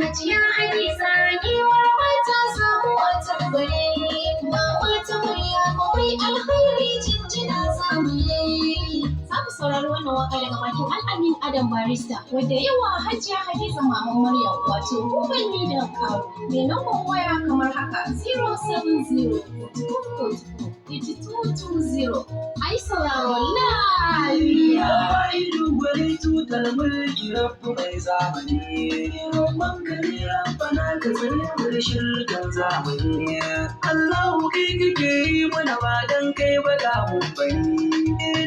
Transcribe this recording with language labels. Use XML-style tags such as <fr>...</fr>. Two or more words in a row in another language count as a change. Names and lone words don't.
<ha>Hajiya Hadiza giwar mata sabuwar tambari. Mama ta Maryama bai alhaji jinjina zagaye. Za ku saurari wannan waka daga bakin Al'amin Adam Barista, wadda ya wa Hajiya Hadiza Maman Maryam, wato Uban Ni da Kawu. Mai lambar waya kamar haka, zero seven zero, two four two, eight two two zero. Ai sauraro lafiya. Ya Wahidu gwani tutar mulki Rabbu mai zamani. Roƙon ka ne Rabbana ka tsare mu da shirkan zamani. Allahu kai kake yi mana ba dan kai ba da mun bari.</ha>